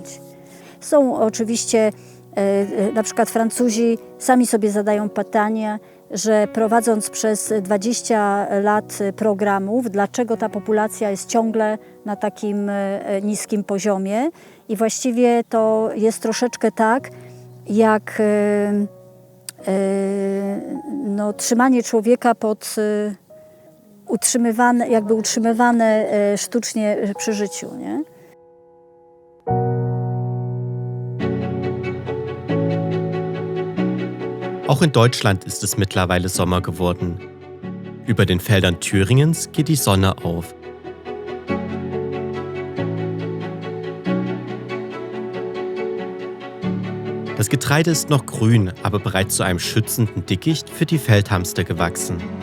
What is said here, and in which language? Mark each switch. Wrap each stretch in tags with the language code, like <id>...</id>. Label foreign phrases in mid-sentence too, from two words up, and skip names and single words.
<pl>Są oczywiście, na przykład Francuzi sami sobie zadają pytanie, że prowadząc przez 20 lat programów, dlaczego ta populacja jest ciągle na takim niskim poziomie. I właściwie to jest troszeczkę tak, jak trzymanie człowieka pod utrzymywane sztucznie przy życiu, nie?</pl> <de>Auch in Deutschland ist es mittlerweile Sommer geworden. Über den Feldern Thüringens geht die Sonne auf. Das Getreide ist noch grün, aber bereits zu einem schützenden Dickicht für die Feldhamster gewachsen.</de>